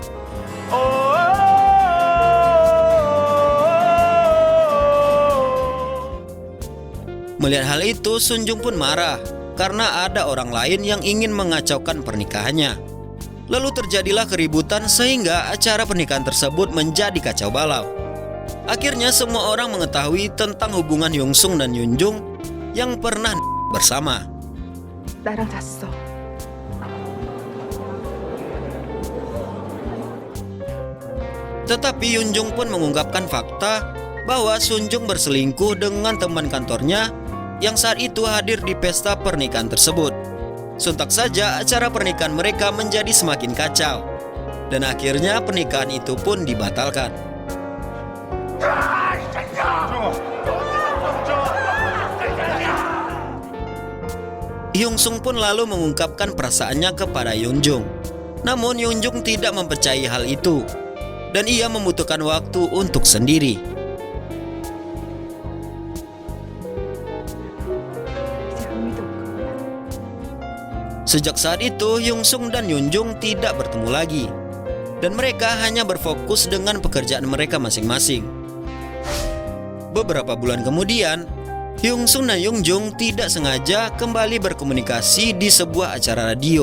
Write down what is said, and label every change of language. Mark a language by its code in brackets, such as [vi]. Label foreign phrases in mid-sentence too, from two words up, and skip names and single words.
[id] Melihat hal itu, Sunjung pun marah karena ada orang lain yang ingin mengacaukan pernikahannya. Lalu terjadilah keributan sehingga acara pernikahan tersebut menjadi kacau balau. Akhirnya semua orang mengetahui tentang hubungan Hyung Sung dan Hyunjung yang pernah bersama. [ko] 나랑 잤어. [id] Tetapi Hyunjung pun mengungkapkan fakta bahwa Sunjung berselingkuh dengan teman kantornya yang saat itu hadir di pesta pernikahan tersebut. Sontak saja acara pernikahan mereka menjadi semakin kacau. Dan akhirnya pernikahan itu pun dibatalkan. Hyung Sung pun lalu mengungkapkan perasaannya kepada Hyunjung. Namun Hyunjung tidak mempercayai hal itu dan ia membutuhkan waktu untuk sendiri. [ko] 이제 안 믿을 거야. [id] Sejak saat itu, Hyung Sung dan Hyunjung tidak bertemu lagi. Dan mereka hanya berfokus dengan pekerjaan mereka masing-masing. Beberapa bulan kemudian, Hyung Sung dan Hyunjung tidak sengaja kembali berkomunikasi di sebuah acara radio.